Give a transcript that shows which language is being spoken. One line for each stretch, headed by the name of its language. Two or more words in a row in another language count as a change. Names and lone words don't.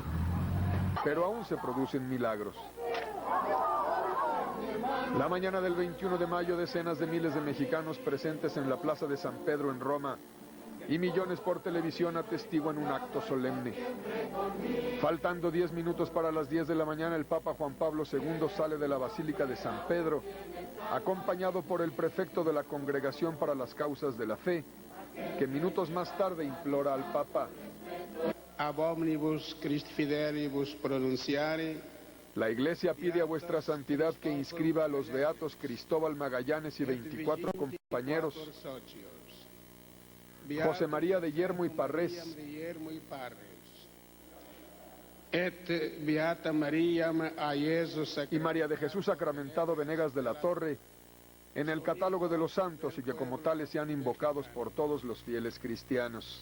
Spanish: Pero aún se producen milagros. La mañana del 21 de mayo, decenas de miles de mexicanos presentes en la Plaza de San Pedro en Roma y millones por televisión atestiguan un acto solemne. Faltando 10 minutos para las 10 de la mañana, el Papa Juan Pablo II sale de la Basílica de San Pedro, acompañado por el prefecto de la Congregación para las Causas de la Fe, que minutos más tarde implora al Papa:
Latin: Ab omnibus Christi fidelibus pronunciare.
Spanish: La Iglesia pide a vuestra santidad que inscriba a los beatos Cristóbal Magallanes y 24 compañeros, José María de Yermo y Parrés, y María de Jesús Sacramentado Venegas de la Torre, en el catálogo de los santos, y que como tales sean invocados por todos los fieles cristianos.